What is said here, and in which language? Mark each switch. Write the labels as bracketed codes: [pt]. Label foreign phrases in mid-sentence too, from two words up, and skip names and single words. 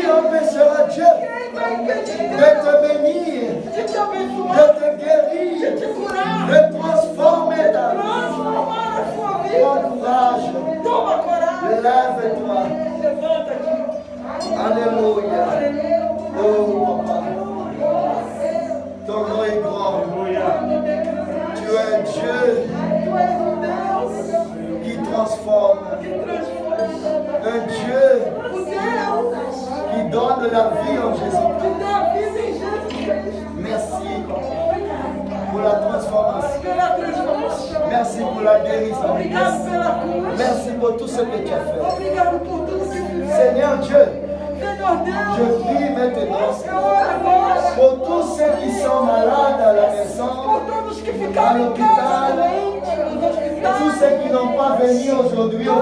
[fr] empêchera Dieu de te bénir, [pt] de te abençoar, [fr] de te guérir, [pt] de te curar, [fr] de transformer ta vie? [pt] transformar a sua vida. [fr] Prends courage, [pt] Toma coragem. [fr] lève-toi. [pt] Levanta-te. [fr] Alléluia. Oh papa, ton nom est grand. Tu es Dieu [pt] Tu és um Deus [fr] qui transforme, [pt] que transforma. [fr] un Dieu [pt] O Deus [fr] qui donne la vie en Jésus. [pt] que dá a vida em Jesus Cristo. [fr] Merci pour la transformation. [pt] Pela transformação. [fr] Merci pour la guérison. [pt] Obrigado pela cura. [fr] Merci pour tout ce que tu as fait. [pt] Obrigado por tudo que fizeste. [fr] Seigneur Dieu, [pt] Senhor [fr] je [pt] Deus, [fr] prie maintenant [pt] eu oro agora [fr] pour tous ceux qui sont malades à la [pt] por [fr] maison, [pt] todos que ficaram em casa doentes, nos [fr] tous [pt] hospitais, [fr] ceux qui n'ont pas venu aujourd'hui au